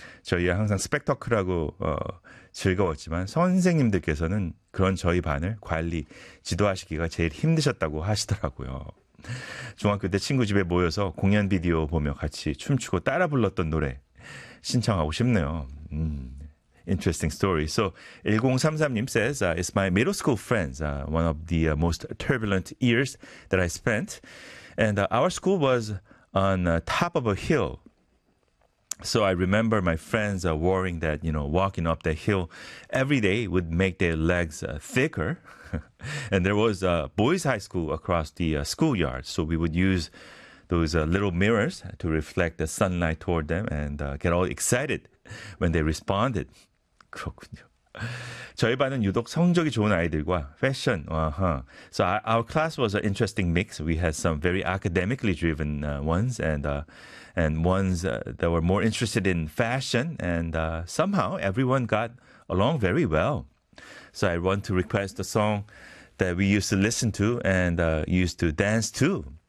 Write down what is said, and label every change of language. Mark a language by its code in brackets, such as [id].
[ko] 저희가 항상 스펙터클하고 즐거웠지만 선생님들께서는 그런 저희 반을 관리, 지도하시기가 제일 힘드셨다고 하시더라고요. 중학교 때 친구 집에 모여서 공연 비디오 보며 같이 춤추고 따라 불렀던 노래 신청하고 싶네요. [en] Interesting story. So 1033님 says, it's my middle school friends, one of the most turbulent years that I spent. And our school was on the top of a hill. So I remember my friends worrying that, you know, walking up the hill every day would make their legs thicker. And there was a boys' high school across the schoolyard. So we would use those little mirrors to reflect the sunlight toward them and get all excited when they responded. [ko] 그렇군요. 저희 반은 유독 성적이 좋은 아이들과 패션. [en] So our class was an interesting mix. We had some very academically driven ones and ones that were more interested in fashion. And somehow everyone got along very well. So I want to request a song that we used to listen to and used to dance to.